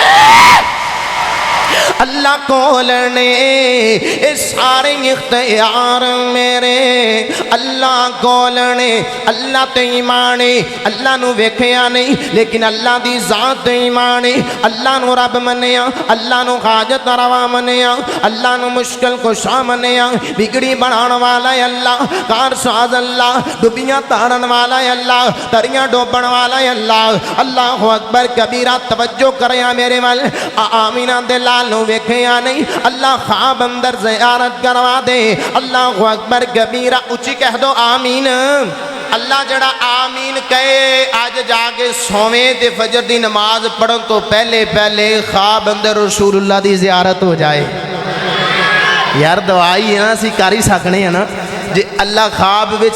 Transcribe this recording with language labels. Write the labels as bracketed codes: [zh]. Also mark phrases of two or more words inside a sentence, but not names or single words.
[pa] اللہ کولنے اے سارے اختیار میرے اللہ کولنے اللہ تے ایمان اللہ نوں ویکھیا نہیں لیکن اللہ دی ذات تے ایمان اللہ نوں رب منیا اللہ نوں حاجت روا منیا اللہ نوں مشکل کشا منیا بگڑی بنانے والا ہے اللہ کار ساز اللہ ڈبیاں تارن والا ہے اللہ دریاں ڈوبن والا ہے اللہ [ar] الله أكبر كبيرا [pa] توجہ کریا میرے ول آمنہ دے لال نوں ویکھیا نہیں اللہ خواب اندر زیارت کروا دے [ar] الله أكبر كبيرا [pa] اچی کہہ دو آمین اللہ جیہڑا آمین کہے اج جاکے سووے تے فجر دی نماز پڑھن تو پہلے پہلے خواب اندر رسول اللہ دی زیارت ہو جائے یار دوائی ہے نا اسی کر ہی سکنے ہیں نا جے اللہ خواب وچ